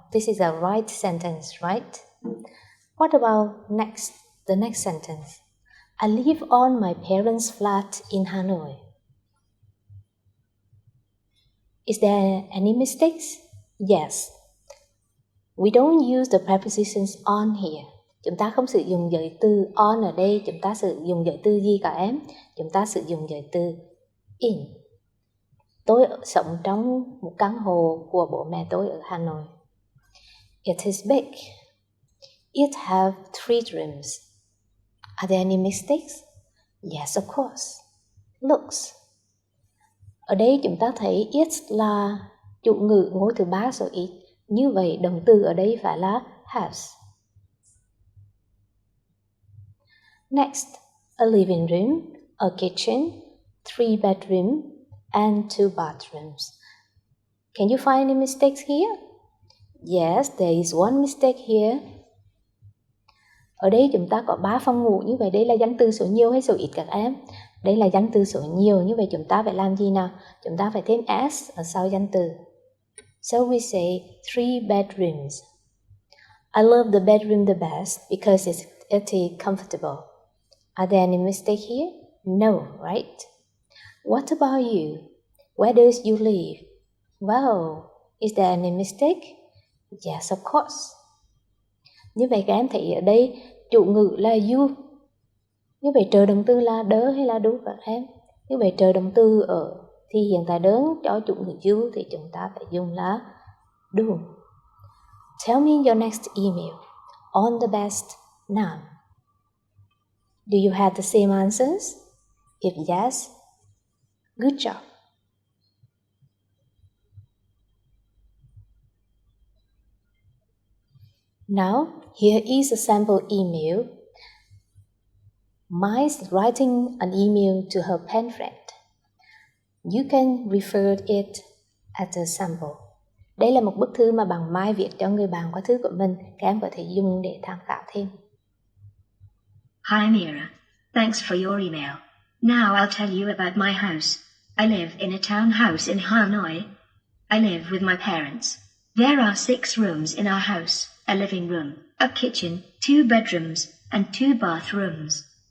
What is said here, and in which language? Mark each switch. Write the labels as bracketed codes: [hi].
[en] This is a right sentence, right? What about the next sentence? I live on my parents' flat in Hanoi. Is there any mistakes? Yes. We don't use the prepositions on here. [vi] Chúng ta không sử dụng giới từ on ở đây. Chúng ta sử dụng giới từ gì cả em? Chúng ta sử dụng giới từ in. Tôi sống trong một căn hộ của bố mẹ tôi ở Hà Nội. [en] It is big. It have 3 rooms. Are there any mistakes? Yes, of course. Looks. [vi] Ở đây chúng ta thấy it là chủ ngữ ngôi thứ 3 số it. Như vậy động từ ở đây phải là has. [en] Next, a living room, a kitchen, 3 bedrooms, and 2 bathrooms. Can you find any mistakes here? Yes, there is one mistake here. [vi] Ở đây chúng ta có 3 phòng ngủ, như vậy đây là danh từ số nhiều hay số ít các em? Đây là danh từ số nhiều, như vậy chúng ta phải làm gì nào? Chúng ta phải thêm s ở sau danh từ. [en] So we say 3 bedrooms. I love the bedroom the best because it is comfortable. Are there any mistakes here? No, right? What about you? Where does you live? Well, is there any mistake? Yes, of course. [vi] Như vậy các em thấy ở đây chủ ngữ là you. Như vậy trợ động từ là đỡ hay là do các em? Như vậy trợ động từ ở thì hiện tại đơn cho chủ ngữ you thì chúng ta phải dùng là do. [en] Tell me your next email. On the best, none. Do you have the same answers? If yes, good job. Now, here is a sample email. Mai's writing an email to her pen friend. You can refer it as a sample. [vi] Đây là một bức thư mà bạn Mai viết cho người bạn qua thư của mình. Các em có thể dùng để tham khảo thêm. [en] Hi Mira, thanks for your email. Now I'll tell you about my house. I live in a townhouse in Hanoi. I live with my parents. There are 6 rooms in our house, a living room, a kitchen, 2 bedrooms, and 2 bathrooms.